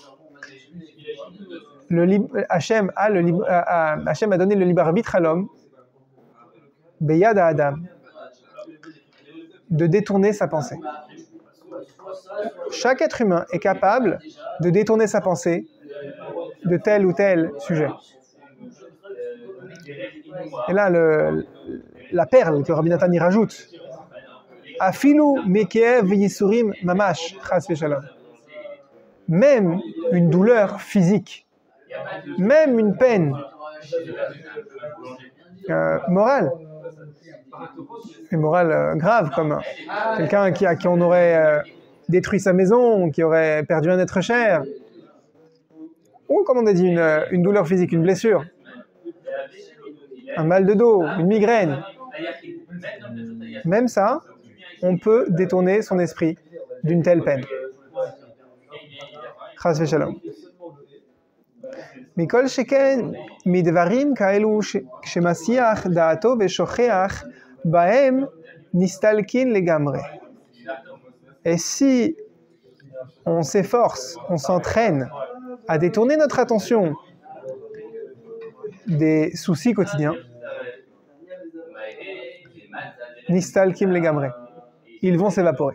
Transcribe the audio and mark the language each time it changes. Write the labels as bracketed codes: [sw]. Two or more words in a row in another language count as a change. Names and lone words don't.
[fr] Hachem a donné le libre arbitre à l'homme, [he] ביד אדם, [fr] de détourner sa pensée. Chaque être humain est capable de détourner sa pensée de tel ou tel sujet. Et là, la perle que Rabbi Nathan y rajoute, [he] אפילו מכאב יסורים ממש חס ושלום. [fr] Même une douleur physique, même une peine morale, une morale grave, comme quelqu'un à qui on aurait détruit sa maison, qui aurait perdu un être cher, ou comme on a dit, une douleur physique, une blessure, un mal de dos, une migraine. Même ça, on peut détourner son esprit d'une telle peine. [he] חס ושלום. מכל שכן מדברים כאלו שמסיח דעתו ושוכח בהם נסתלקין לגמרי. [fr] Et si on s'efforce, on s'entraîne à détourner notre attention des soucis quotidiens, [he] נסתלקים לגמרי, [fr] ils vont s'évaporer.